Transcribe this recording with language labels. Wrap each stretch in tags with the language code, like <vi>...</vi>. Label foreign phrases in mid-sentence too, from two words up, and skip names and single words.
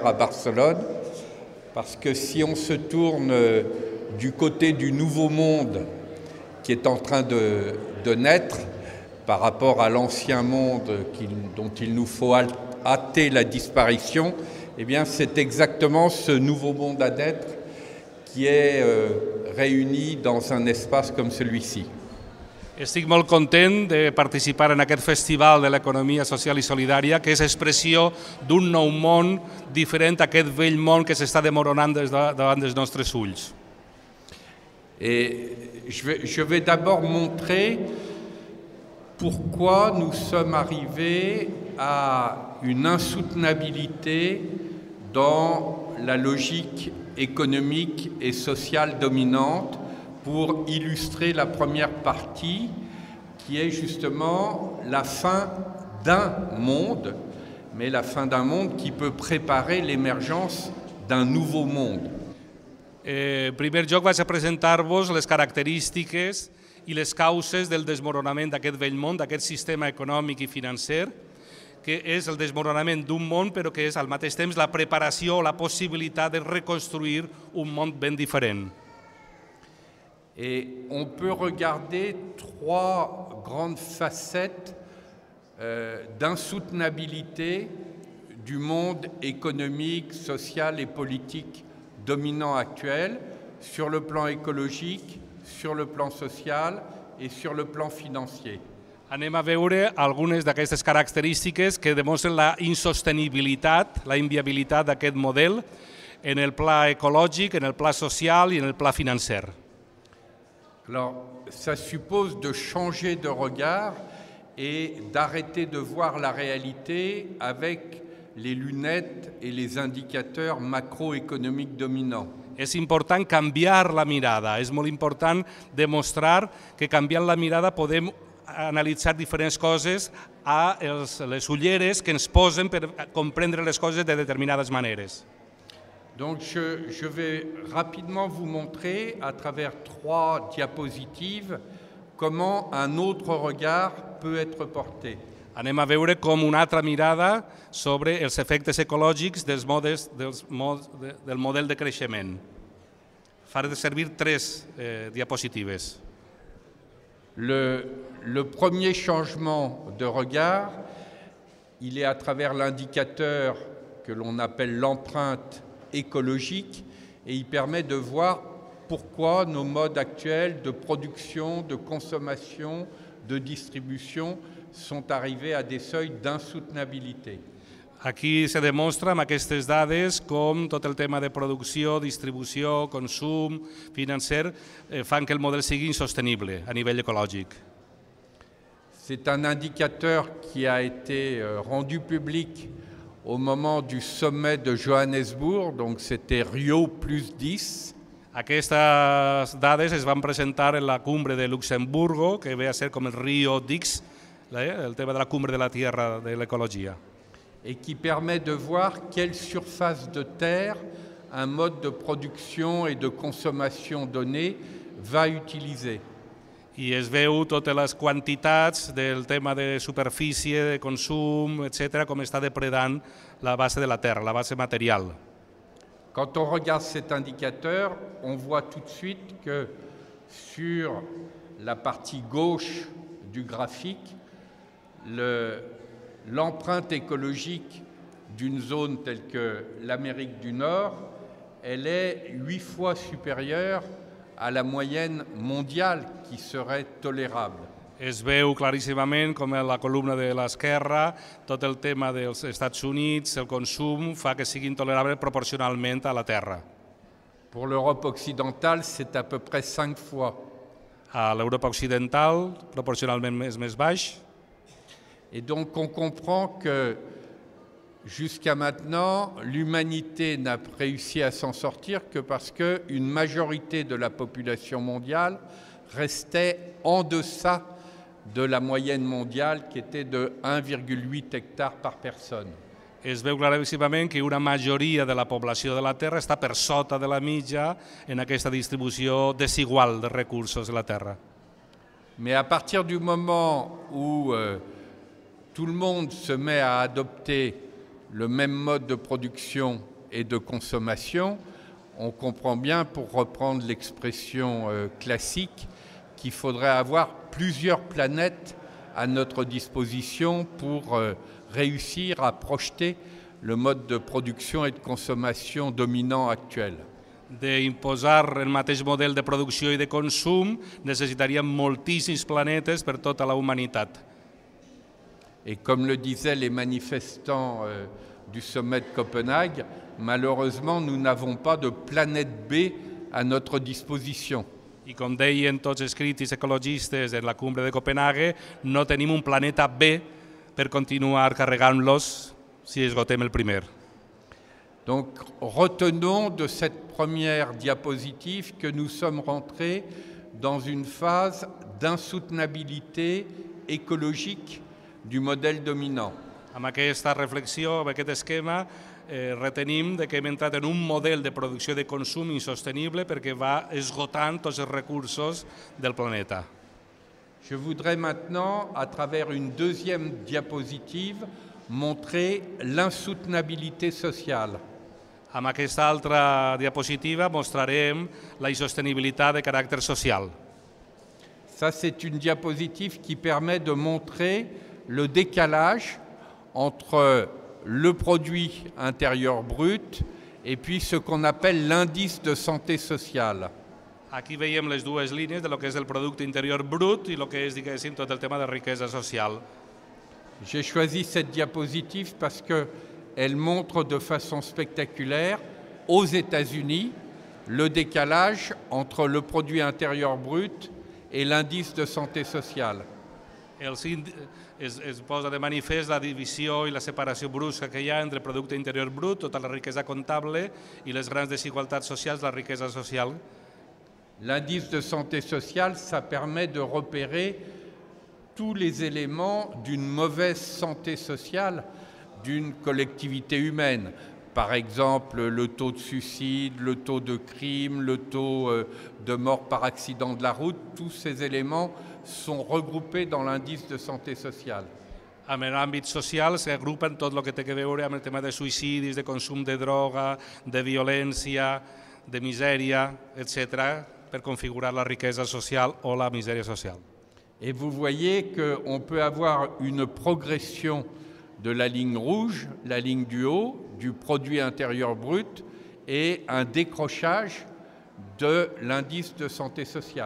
<fr>à Barcelone, parce que si on se tourne du côté du nouveau monde qui est en train de naître, par rapport à l'ancien monde dont il nous faut hâter la disparition, eh bien c'est exactement ce nouveau monde à naître qui est réuni dans un espace comme celui-ci.</fr> <ca>Estic molt content de participar en aquest festival de l'economia social i solidària, que és expressió d'un nou món diferent a aquest vell món que s'està desmoronant davant dels nostres ulls.</ca> <fr>Et je vais d'abord montrer pourquoi nous sommes arrivés à une insoutenabilité dans la logique économique et sociale dominante, pour illustrer la première partie qui est justement la fin d'un monde, mais la fin d'un monde qui peut préparer l'émergence d'un nouveau monde.</fr> <ca>En primer lloc vaig a presentar-vos les característiques i les causes del desmoronament d'aquest vell món, d'aquest sistema econòmic i financer, que és el desmoronament d'un món, però que és al mateix temps la preparació o la possibilitat de reconstruir un món ben diferent.</ca> <fr>Et on peut regarder trois grandes facettes d'insoutenabilité du monde économique, social et politique dominant actuel, sur le plan écologique, sur le plan social et sur le plan financier.</fr> <ca>Anem a veure algunes d'aquestes característiques que demostren la insostenibilitat, la inviabilitat d'aquest model en el pla ecològic, en el pla social i en el pla financer.</ca> <fr>Alors, ça suppose de changer de regard et d'arrêter de voir la réalité avec les lunettes et les indicateurs macroéconomiques dominants.</fr> <ca>És important canviar la mirada, és molt important demostrar que canviant la mirada podem analitzar diferents coses a les ulleres que ens posen per comprendre les coses de determinades maneres.</ca> <fr>Donc je vais rapidement vous montrer à travers 3 diapositives comment un autre regard peut être porté.</fr> <ca>Anem a veure com una altra mirada sobre els efectes ecològics del model de creixement. Faré servir 3 diapositives.</ca> <fr>Le premier changement de regard, il est à travers l'indicateur que l'on appelle l'empreinte écologique et il permet de voir pourquoi nos modes actuels de production, de consommation, de distribution sont arrivés à des seuils d'insoutenabilité.</fr> <ca>Aquí se demostra amb aquestes dades com tot el tema de producció, distribució, consum, financer, fan que el model sigui insostenible a nivell ecològic.</ca> <fr>C'est un indicateur qui a été rendu public au moment du sommet de Johannesburg, donc c'était Rio plus 10.</fr> <ca>Aquestes dades es van presentar en la</ca> <es>cumbre de Luxemburgo,</es> <ca>que ve a ser com el Rio X, el tema de la</ca> <es>cumbre de la Tierra</es> <ca>de l'ecologia.</ca> <fr>Et qui permet de voir quelle surface de terre un mode de production et de consommation donné va utiliser.</fr> <ca>I es veu totes les quantitats del tema de superfície, de consum, etc., com està depredant la base de la terra, la base material.</ca> <fr>Quand on regarde cet indicateur, on voit tout de suite que sur la partie gauche du graphique, l'empreinte écologique d'une zone telle que l'Amérique du Nord, elle est 8 fois supérieure à la moyenne mondiale qui serait tolérable.</fr> <ca>Es veu claríssimament com a la columna de l'esquerra tot el tema dels Estats Units, el consum, fa que sigui intolerable proporcionalment a la Terra.</ca> <fr>Pour l'Europe occidentale, c'est à peu près 5 fois.</fr> <ca>A l'Europa occidental, proporcionalment és més baix.</ca> <fr>Et donc on comprend que jusqu'à maintenant, l'humanité n'a réussi à s'en sortir que parce qu'une majorité de la population mondiale restait en deçà de la moyenne mondiale qui était de 1,8 hectares par personne.</fr> <ca>Es veu claríssimament que una majoria de la població de la Terra està per sota de la mitja en aquesta distribució desigual de recursos de la Terra.</ca> <fr>Mais à partir du moment où tout le monde se met à adopter le même mode de production et de consommation, on comprend bien, pour reprendre l'expression classique, qu'il faudrait avoir plusieurs planètes à notre disposition pour réussir à projeter le mode de production et de consommation dominant actuel.</fr> <ca>D'imposar el mateix model de producció i de consum necessitaríem moltíssims planetes per tota la humanitat.</ca> <fr>Et comme le disaient les manifestants du sommet de Copenhague, malheureusement, nous n'avons pas de planète B à notre disposition.</fr> <ca>I com deien tots els crítics ecologistes en la</ca> <es>cumbre de Copenhague,</es> <ca>no tenim un planeta B per continuar carregant-los si esgotem el primer.</ca> <fr>Donc, retenons de cette première diapositive que nous sommes rentrés dans une phase d'insoutenabilité écologique du modèle dominant.</fr> <ca>Amb aquesta reflexió, amb aquest esquema, retenim que hem entrat en un model de producció de consum insostenible perquè va esgotant tots els recursos del planeta.</ca> <fr>Je voudrais maintenant, à travers une deuxième diapositive, montrer l'insoutenabilité sociale.</fr> <ca>Amb aquesta altra diapositiva mostrarem la insostenibilitat de caràcter social.</ca> <fr>Ça, c'est une diapositive qui permet de montrer le décalage entre le produit intérieur brut et puis ce qu'on appelle l'indice de santé sociale.</fr> <ca>Aquí veiem les dues línies de lo que és el producte interior brut i el que és, diguéssim, tot el tema de riquesa social.</ca> <fr>J'ai choisi cette diapositive parce qu'elle montre de façon spectaculaire, aux États-Unis, le décalage entre le produit intérieur brut et l'indice de santé sociale.</fr> <ca>Es posa de manifest la divisió i la separació brusca que hi ha entre el producte interior brut, tota la riquesa comptable, i les grans desigualtats socials, la riquesa social.</ca> <fr>L'indice de santé sociale, ça permet de repérer tous les éléments d'une mauvaise santé sociale d'une collectivité humaine. Par exemple, le taux de suicide, le taux de crime, le taux de mort par accident de la route, tous ces éléments sont regroupés dans l'indice de santé sociale.</fr> <ca>En l'àmbit social s'agrupen tot el que té a veure amb el tema de suïcidis, de consum de droga, de violència, de misèria, etc., per configurar la riquesa social o la misèria social.</ca> <fr>Et vous voyez qu'on peut avoir une progression de la ligne rouge, la ligne du haut, du produit intérieur brut, et un décrochage de l'indice de santé sociale.</fr>